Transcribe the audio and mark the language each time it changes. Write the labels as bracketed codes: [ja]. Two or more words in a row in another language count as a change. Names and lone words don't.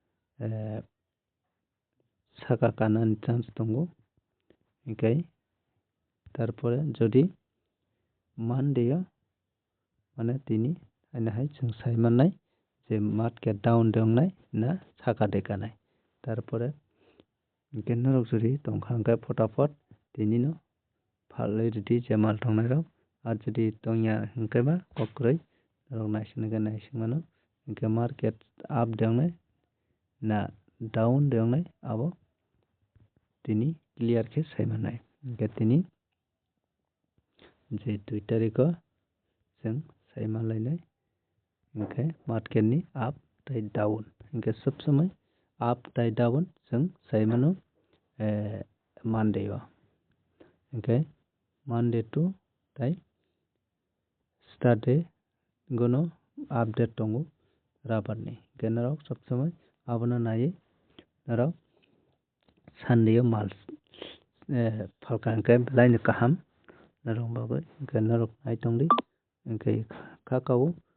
[brx] साका कानानि चान्स दंगो ओंखाय तारपरे जदि मानडे माने दिनै आइनाहाय जों सायमानाय जे [en] market down [brx] दंनाय ना साका देखानाय तारपरे गेनरक जदि दंखांखाय फटाफट दिनैनो फाले रेडि जे माल दंनाय आर जदि दंया हंखायबा कक्रै रक नायसिंमानो इनके [en] market up [brx] दंनाय ना डाउन दंनाय अब दिनै क्लियर के सायमानाय इनके दिनै जे 2 तारिख जों सायमालायनाय इनके मार्केट नि [en] up down [brx] इनके सब समय up tai down जों saimano Monday o okay Monday to tai Saturday gono update tongo rabar ni genarok sob samay abono nayi narok Sunday o mal falka ke lain kaham narok bago genarok nai tongdi okay kakao